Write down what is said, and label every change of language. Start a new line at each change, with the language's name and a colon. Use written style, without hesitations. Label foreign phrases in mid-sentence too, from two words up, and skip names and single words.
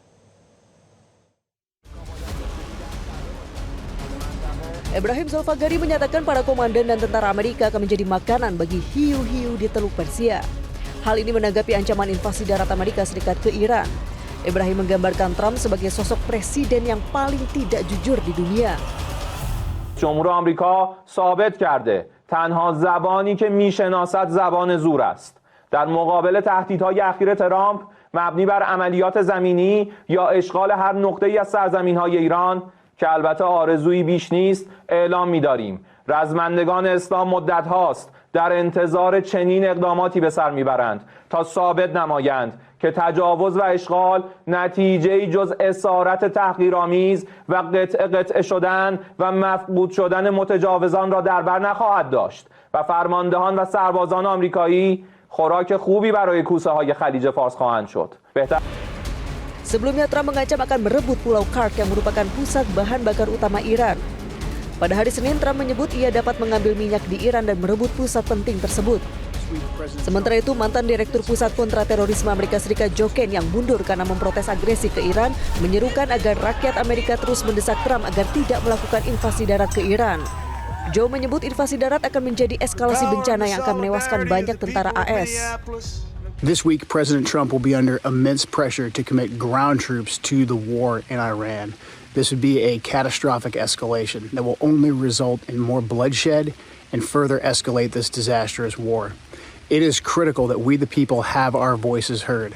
Indonesian: Ibrahim Zulfagari menyatakan para komandan dan tentara Amerika akan menjadi makanan bagi hiu-hiu di Teluk Persia. Hal ini menanggapi ancaman invasi darat Amerika Serikat ke Iran. Ibrahim menggambarkan Trump sebagai sosok presiden yang paling tidak jujur di dunia.
Persian: جمهور آمریکا ثابت کرده تنها زبانی که میشناسد زبان زور است. در مقابل تهدیدهای اخیر ترامپ مبنی بر عملیات زمینی یا اشغال هر نقطه‌ای از سرزمین‌های ایران که البته آرزویی بیش نیست اعلام می‌داریم. رزمندگان اسلام مدت هاست در انتظار چنین اقداماتی به سر میبرند تا ثابت نمایند که تجاوز و اشغال نتیجه‌ای جز اسارت تحقیرآمیز و قطعه شدن و مفقود شدن متجاوزان را در بر نخواهد داشت و فرماندهان و سربازان آمریکایی خوراک خوبی برای کوسه‌های خلیج فارس خواهند شد.
Indonesian: Sebelumnya Trump mengancam akan merebut Pulau Kursk yang merupakan pusat bahan bakar utama Iran. Pada hari Senin, Trump menyebut ia dapat mengambil minyak di Iran dan merebut pusat penting tersebut. Sementara itu, mantan Direktur Pusat Kontraterorisme Amerika Serikat Joe Kane yang mundur karena memprotes agresi ke Iran menyerukan agar rakyat Amerika terus mendesak Trump agar tidak melakukan invasi darat ke Iran. Joe menyebut invasi darat akan menjadi eskalasi bencana yang akan menewaskan banyak tentara AS.
English: This week, President Trump will be under immense pressure to commit ground troops to the war in Iran. This would be a catastrophic escalation that will only result in more bloodshed and further escalate this disastrous war. It is critical that we, the people, have our voices heard.